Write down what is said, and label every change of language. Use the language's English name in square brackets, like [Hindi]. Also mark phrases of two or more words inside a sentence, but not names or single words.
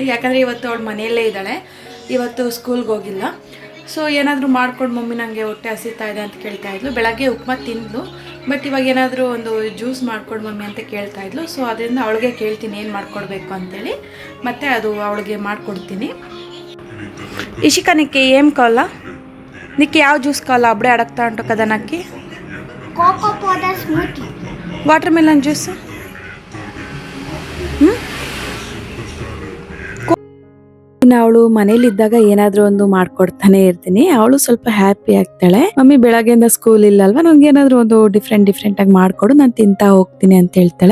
[Kannada] ಯಾಕಂದರೆ ಇವತ್ತು ಅವಳು ಮನೆಯಲ್ಲೇ ಇದ್ದಾಳೆ, ಇವತ್ತು ಸ್ಕೂಲ್ಗೆ ಹೋಗಿಲ್ಲ. ಸೊ ಏನಾದರೂ ಮಾಡ್ಕೊಂಡು ಮಮ್ಮಿ ನನಗೆ ಹೊಟ್ಟೆ ಹಸಿತಾ ಇದೆ ಅಂತ ಕೇಳ್ತಾ ಇದ್ಲು. ಬೆಳಗ್ಗೆ ಉಪ್ಮಾ ತಿಂದ್ಲು, ಬಟ್ ಇವಾಗ ಏನಾದರೂ ಒಂದು ಜ್ಯೂಸ್ ಮಾಡ್ಕೊಡು ಮಮ್ಮಿ ಅಂತ ಕೇಳ್ತಾ ಇದ್ಲು. ಸೊ ಅದರಿಂದ ಅವಳಿಗೆ ಕೇಳ್ತೀನಿ ಏನು ಮಾಡ್ಕೊಡ್ಬೇಕು ಅಂತೇಳಿ, ಮತ್ತು ಅದು ಅವಳಿಗೆ ಮಾಡಿಕೊಡ್ತೀನಿ. [Telugu] ఇషిక నీకు ఏం కావాలా? నీకు ಯಾವ జ్యూస్ కావాలా? అప్పుడే అడగతా ఉంటావు కదా నాకు. [English] cocoa powder smoothie, water melon juice. [Kannada] ಅವಳು ಮನೇಲಿದ್ದಾಗ ಏನಾದರೂ ಒಂದು ಮಾಡ್ಕೊಡ್ತಾನೆ ಇರ್ತೀನಿ. ಅವಳು ಸ್ವಲ್ಪ ಹ್ಯಾಪಿ ಆಗ್ತಾಳೆ. ಮಮ್ಮಿ ಬೆಳಗ್ಗೆಯಿಂದ ಸ್ಕೂಲ್ ಇಲ್ಲಲ್ವಾ, ನಂಗೆ ಏನಾದರೂ ಒಂದು ಡಿಫ್ರೆಂಟ್ ಆಗಿ ಮಾಡ್ಕೊಡು, ನಾನು ತಿಂತಾ ಹೋಗ್ತೀನಿ ಅಂತ ಹೇಳ್ತಾಳೆ.